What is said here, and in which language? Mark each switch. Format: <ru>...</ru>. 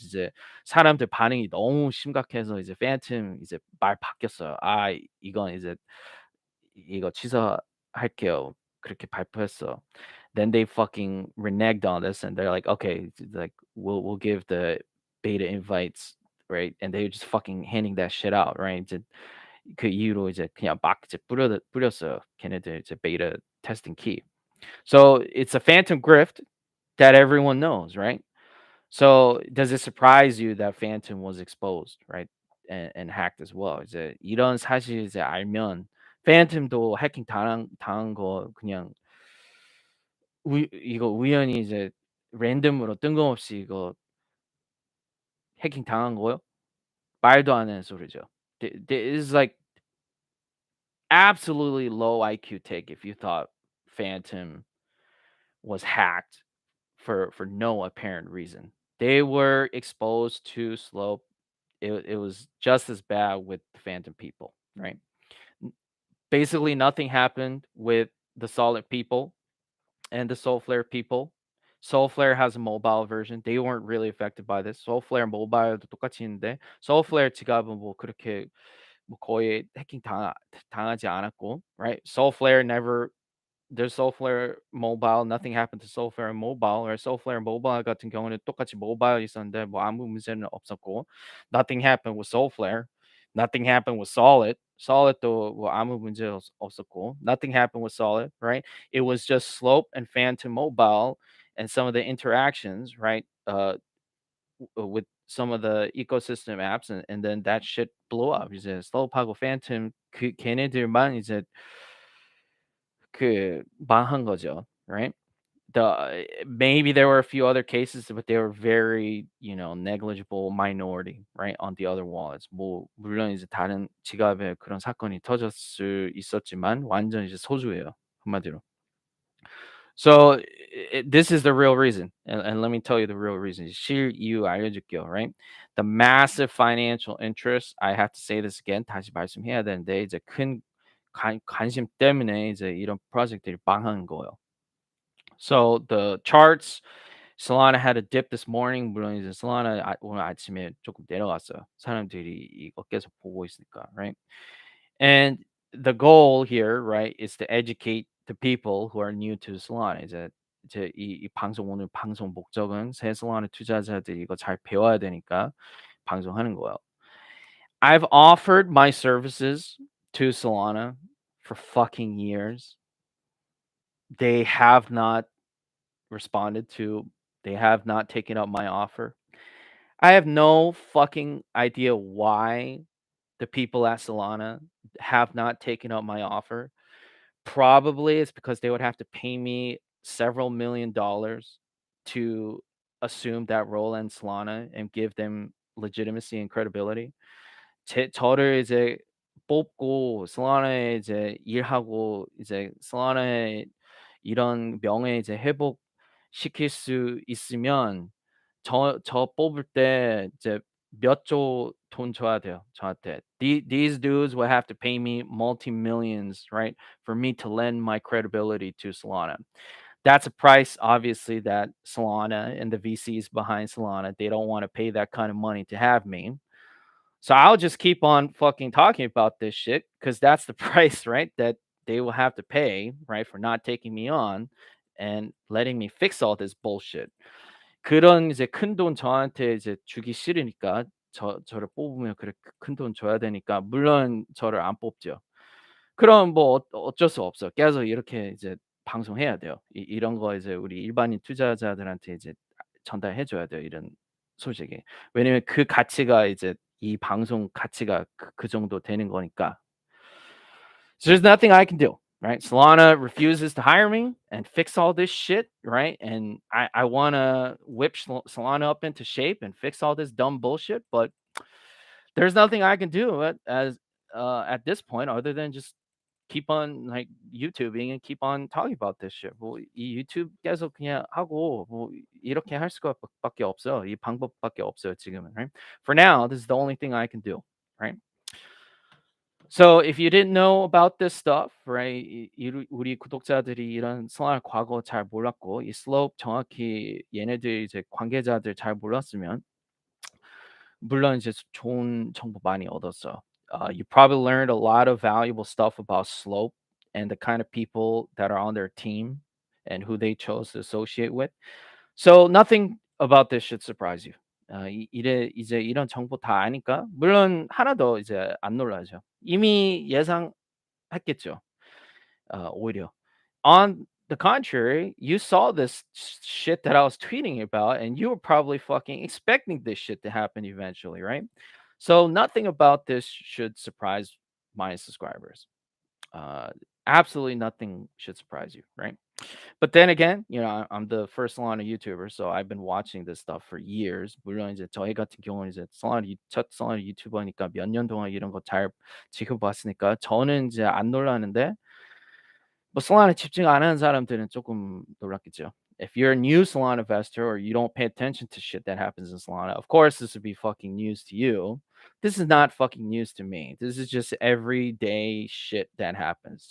<ko>이제 사람들 반응이 너무 심각해서 이제 팬텀 이제 말 바뀌었어요. 아, 이건 이제 이거 취소할게요. 그렇게 발표했어.</ko> <en>Then they fucking reneged on this and they're like, okay, like we'll give the beta invites, right? And they're just fucking handing that shit out, right?</en> <ko>이제 그 이후로 이제 그냥 막 이제 뿌렸어요. 걔네들 이제</ko> <en>beta testing key. So it's a phantom grift that everyone knows, right? So does it surprise you that Phantom was exposed, right? And hacked as well.</en> <ko>이제 이런 사실 이제 알면 Phantom도 해킹 당한 거 그냥 이거 우연히 이제 랜덤으로 뜬금없이 이거 해킹 당한 거요? 말도 안 되는 소리죠.</ko> <en>This is like absolutely low IQ take if you thought Phantom was hacked for no apparent reason. They were exposed to slope. It was just as bad with the Phantom people, right? Basically, nothing happened with the Solid people and the Soulflare people. Soulflare has a mobile version. They weren't really affected by this.</en> <ko>Soulflare 모바일도 똑같이 있는데 Soulflare 지갑은 뭐 그렇게 뭐 거의 해킹 당하지 않았고,</ko> <en>right? Soulflare never there's Soulflare Mobile. Nothing happened to Soulflare Mobile. Or Soulflare Mobile</en> <ko>같은 경우는 똑같이 모바일 있었는데 뭐 아무 문제는 없었고,</ko> <en>nothing happened with Soulflare. Nothing happened with Solid. Solid도</en> <ko>뭐 아무 문제 없었고,</ko> <en>nothing happened with Solid, right? It was just Slope and Phantom Mobile and some of the interactions, right? With some of the ecosystem apps, and then that shit blew up.</en> <ko>이제 Slope하고 Phantom 걔네들만 이제 그 망한 거죠,</ko> <en>right? Maybe there were a few other cases, but they were very, negligible minority, right? On the other wallets.</en> <ko>뭐 물론 이제 다른 지갑에 그런 사건이 터졌을 수 있었지만 완전 이제 소수예요, 한마디로.</ko> <en>So this is the real reason, and let me tell you the real reason.</en> <ko>실 이유 알려줄게요,</ko> <en>right? The massive financial interest. I have to say this again.</en> <ko>다시 말씀해야 되는데 이제 큰 관심 때문에 이제 이런 프로젝트들이 망한 거예요.</ko> <en>So the charts, Solana had a dip this morning.</en> <ko>물론 이제 Solana 오늘 아침에 조금 내려갔어요. 사람들이 이거 계속 보고 있으니까,</ko> <en>right? And the goal here, right, is to educate the people who are new to Solana.</en> <ko>이제 이 방송 오늘 방송 목적은 새 Solana 투자자들이 이거 잘 배워야 되니까 방송하는 거예요.</ko> <en>I've offered my services to Solana for fucking years. They have not responded to, they have not taken up my offer. I have no fucking idea why the people at Solana have not taken up my offer. Probably it's because they would have to pay me several $1,000,000 to assume that role in Solana and give them legitimacy and credibility.</en> <ko>저를 이제 뽑고 솔라나에 이제 일하고 이제 솔라나에 이런 명예 이제 회복시킬 수 있으면 저 뽑을 때 이제 몇 조 돈 줘야 돼요, 저한테.</ko> <en>These dudes will have to pay me multi-millions, right, for me to lend my credibility to Solana. That's a price, obviously, that Solana and the VCs behind Solana, they don't wanna pay that kind of money to have me. So I'll just keep on fucking talking about this shit because that's the price, right? That they will have to pay, right, for not taking me on and letting me fix all this bullshit.</en> <ko>그런 이제 큰돈 저한테 이제 주기 싫으니까 저를 뽑으면 그렇게 큰돈 줘야 되니까 물론 저를 안 뽑죠. 그럼 뭐 어쩔 수 없어. 계속 이렇게 이제 방송해야 돼요. 이런 거 이제 우리 일반인 투자자들한테 이제 전달해 줘야 돼요, 이런 소식이. 왜냐면 그 가치가 이제 이 방송 가치가 그 정도 되는 거니까.</ko> <en>So there's nothing I can do, right? Solana refuses to hire me and fix all this shit, right? And I wanna whip Solana up into shape and fix all this dumb bullshit, but there's nothing I can do at this point other than just keep on like YouTubing and keep on talking about this shit.</en> <ko>뭐 이 유튜브 계속 그냥 하고 뭐 이렇게 할 수가 밖에 없어요. 이 방법밖에 없어요, 지금은,</ko> <en>right? For now, this is the only thing I can do, right? So if you didn't know about this stuff, right?</en> <ko>우리 구독자들이 이런 슬라임 과거 잘 몰랐고 이 슬로프 정확히 얘네들 이제 관계자들 잘 몰랐으면 물론 이제 좋은 정보 많이 얻었어.</ko> <en>You probably learned a lot of valuable stuff about Slope and the kind of people that are on their team and who they chose to associate with. So nothing about this should surprise you.</en> <ko>이래 이제 이런 정보 다 아니까 물론 하나 더 이제 안 놀라죠. 이미 예상했겠죠. 오히려.</ko> <en>On the contrary, you saw this shit that I was tweeting about, and you were probably fucking expecting this shit to happen eventually, right? So nothing about this should surprise my subscribers. Uh, Absolutely nothing should surprise you, right? But then again, you know, I'm the first Solana YouTuber, so I've been watching this stuff for years.</en> <ko>물론 이제 저희 같은 경우는 이제 첫 Solana 유튜버니까 몇 년 동안 이런 거 잘 지켜봤으니까 저는 이제 안 놀라는데 뭐 Solana 집중 안 하는 사람들은 조금 놀랐겠죠.</ko> <en>If you're a new Solana investor or you don't pay attention to shit that happens in Solana, of course this would be fucking news to you. This is not fucking news to me. This is just everyday shit that happens.</en>